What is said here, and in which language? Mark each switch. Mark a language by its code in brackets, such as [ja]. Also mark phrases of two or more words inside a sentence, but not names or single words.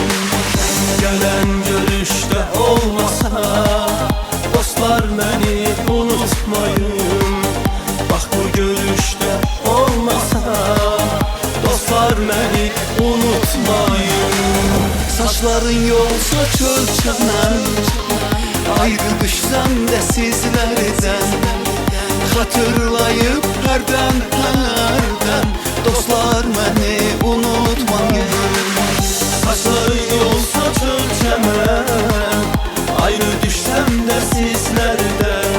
[tr] Gelen görüşte olmasa dostlar beni unutmayın. Bak bu görüşte olmasa dostlar beni unutmayın. [az] Saçların yolsa çöl çəmən, ayrı düşsəm də sizlərdən. Xatırlayıb hərdən dostlar məni unutmayın. Saçların yolsa çöl çəmən, ayrı düşsəm də sizlərdən.